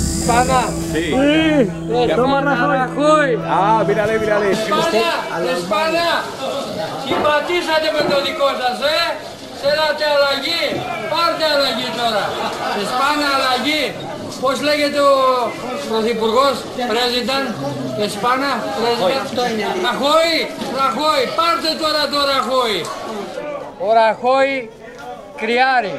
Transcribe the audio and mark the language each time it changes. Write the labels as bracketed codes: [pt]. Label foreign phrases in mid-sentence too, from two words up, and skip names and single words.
[es] España. Sí. Toma Rajoy. Ah, mírale, mírale. España. [el] Συμπατήσατε με το δικό σας, Θέλατε αλλαγή. Πάρτε αλλαγή τώρα. España αλλαγή. Πώς λέγεται ο Πρωθυπουργός, [en] President, España, President. [el] Rajoy. Πάρτε τώρα το Rajoy. Ο Rajoy κρυάρι.